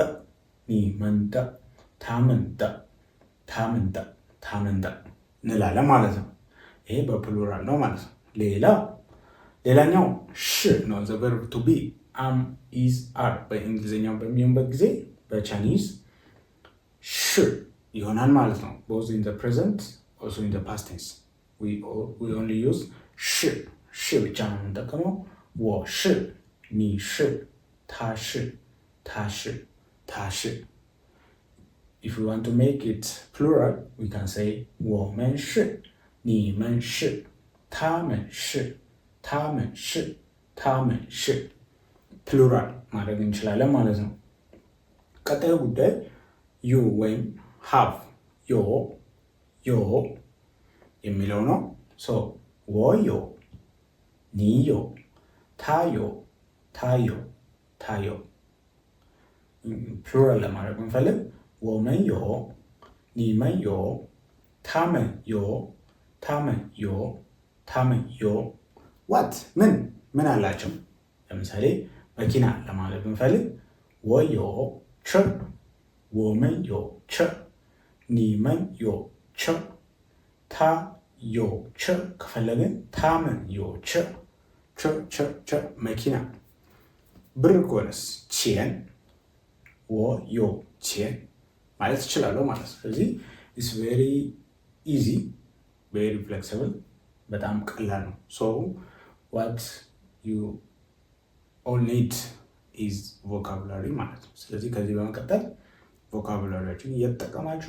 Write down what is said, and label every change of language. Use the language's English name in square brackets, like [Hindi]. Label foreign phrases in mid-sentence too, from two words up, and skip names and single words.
[Chinese] 你们的，他们的，他们的，他们的 [Amharic] እንላለን ማለት ነው። ይሄ በፕሉራል ነው ማለት ነው። ሌላኛው ሽ ነው። [English] the verb to be am is are [Amharic] በእንግሊዝኛው በሚሆንበት ጊዜ በቻይኒዝ ሽ ይሆናል ማለት ነው። [English] both in the present also in the past tense we only use [Amharic] ሽ ብቻ ነው የምንጠቀመው። [Chinese] 我是，你是，他是他是 他是። [English] If we want to make it plural, we can [Amharic] say [Chinese] 我们是,你们是,他们是,他们是,他们是 [Amharic] plural ማድረግ እንችላለን ማለት ነው። ቀጣዩ ጉዳይ ዩ ወይም ሃቭ ዮ የሚለው ነው። ሶ [Chinese] 我有，你有，他有，他有። [Amharic] ፕሉራል ለማድረግ ብንፈልግ [Chinese] 我们有，你们有，他们有，他们有，他们有。 [Amharic] ዋት ምን አላቸው? ለምሳሌ መኪና ለማለት ብንፈልግ [Chinese] 我有车，我们有车，你们有车，他有车 [Amharic] ከፈለግን [Chinese] 他们有车车 [Amharic] መኪና። ብር ከሆነስ ቼን [Chinese] 我有钱 [Amharic] ማለት እችላለሁ ማለት ነው። ስለዚህ [English] it's very easy very flexible [Amharic] በጣም ቀላል ነው። [English] so what you all need is vocabulary [Amharic] ማለት ነው። ስለዚህ ከዚህ በመቀጠል ቮካቡላሪዎችን እየተጠቀማችሁ